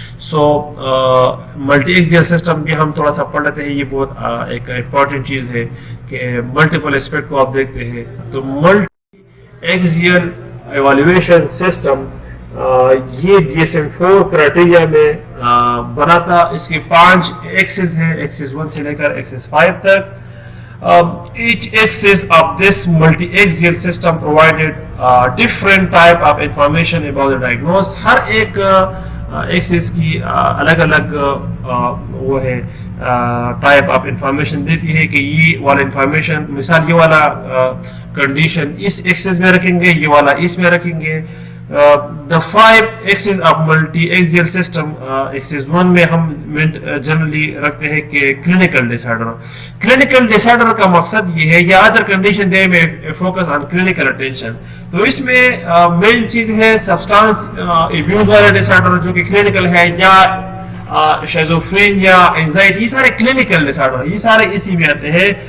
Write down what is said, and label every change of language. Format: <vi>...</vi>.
<ur>سو multi axial system بھی ہم تھوڑا سا پڑھ لیتے ہیں. یہ بہت ایک امپورٹنٹ چیز ہے کہ ملٹیپل اسپیکٹ کو آپ دیکھتے ہیں تو ملٹی ایکزیل ایوالویشن سسٹم یہ DSM-4 کرائٹیریا میں بناتا. اس کے 5 ایکسس ہیں, ایکسس 1 سے لے کر ایکسس 5 تک.</ur> <en>Each axis of this multi-axial system provided different type of information about the diagnosis.</en> <ur>ہر ایک ایکسس کی الگ الگ وہ ہے ٹائپ آف انفارمیشن دیتی ہے کہ یہ والا انفارمیشن, مثال یہ والا کنڈیشن اس ایکسس میں رکھیں گے, یہ والا اس میں رکھیں گے.</ur> <en>The 5 axes of multi-axial system, axis 1</en> <ur>میں ہم جنرلی رکھتے ہیں کہ</ur> <en>clinical disorder. Clinical disorder</en> <ur>کا مقصد یہ ہے, یا</ur> <en>other condition they may focus on clinical attention.</en> <ur>تو اس میں مین چیز ہے سبسٹانس abuse والا disorder جو کہ clinical ہے, یا شیزوفرین یا انزائٹی, یہ سارے کلینکل ڈس آرڈر, یہ سارے اسی میں آتے ہیں.</ur>